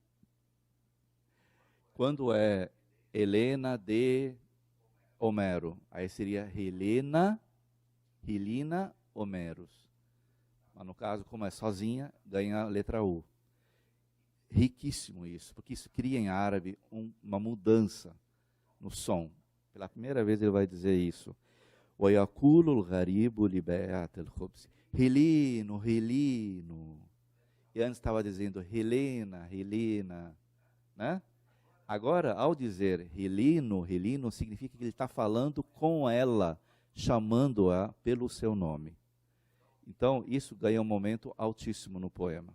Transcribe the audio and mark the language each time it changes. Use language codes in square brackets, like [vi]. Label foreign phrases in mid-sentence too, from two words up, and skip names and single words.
[pt] Quando é Helena de Homero, aí seria Helena Homeros. Mas no caso, como é sozinha, ganha a letra U. Riquíssimo isso, porque isso cria em árabe uma mudança no som. Pela primeira vez ele vai dizer isso. [ar] وَيَقُولُ الْغَرِيبُ لِبَائِعَةِ الْخُبْزِ Helino. [pt] E antes estava dizendo Helena, né? Agora, ao dizer Helino significa que ele está falando com ela, chamando-a pelo seu nome. Então, isso ganha um momento altíssimo no poema.